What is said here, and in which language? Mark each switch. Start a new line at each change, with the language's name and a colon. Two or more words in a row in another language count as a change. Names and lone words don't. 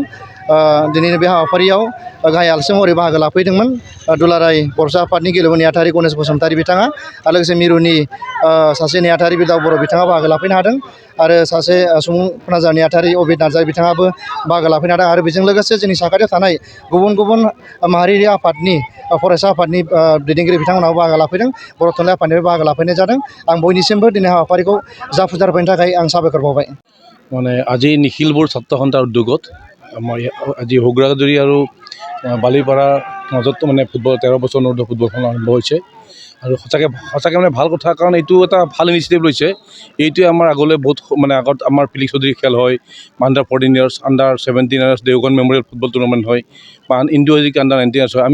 Bodo: दिनैनि बे हाबाफारियाव गाहाय आलासि महरै बाहागो लाफैदोंमोन दुलाराय बर'सा आफादनि गेलेमु नेहाथारि गणेश बसुमतारी बिथाङा आरो लोगोसे मिरुनि सासे नेहाथारि बिदाव बर' बिथाङा बाहागो लाफैनो हादों आरो सासे सुबुं फोनांजाब नेहाथारि अबिर नार्जारि बिथाङाबो बाहागो लाफैनो हादों आरो बेजों लोगोसे जोंनि साखाथियाव थानाय गुबुन गुबुन माहारियारि आफादनि फरायसा आफादनि दैदेनगिरि बिथांमोनाबो बाहागो लाफैदों। बर' थुनलाइ आफादनिफ्राय बाहागो लाफैनाय जादों। आं बयनिसिमबो दिनै हाबाफारिखौ जाफुंसार होनायनि थाखाय आं साबायखर बावबाय।
Assamese: মানে আজি নিখিলবোৰ ছাত্ৰ সন্থাৰ উদ্যোগত আমাৰ আজি হগ্ৰাজুৰি আৰু বালিপাৰাৰ মাজত মানে ফুটবল 13 বছৰ অনুৰ্ধ ফুটবলখন আৰম্ভ হৈছে আৰু সঁচাকৈ মানে ভাল কথা, কাৰণ এইটো এটা ভাল ইনিচিয়েটিভ লৈছে। এইটোৱে আমাৰ আগলৈ বহুত মানে আগত আমাৰ পিলিক চৌধুৰী খেল হয়,
English: under 14 years, under 17 years
Assamese: দেওগন মেমৰিয়েল ফুটবল টুৰ্ণামেণ্ট হয় বা ইণ্ডো এজিক
English: under 19 years
Assamese: হয়।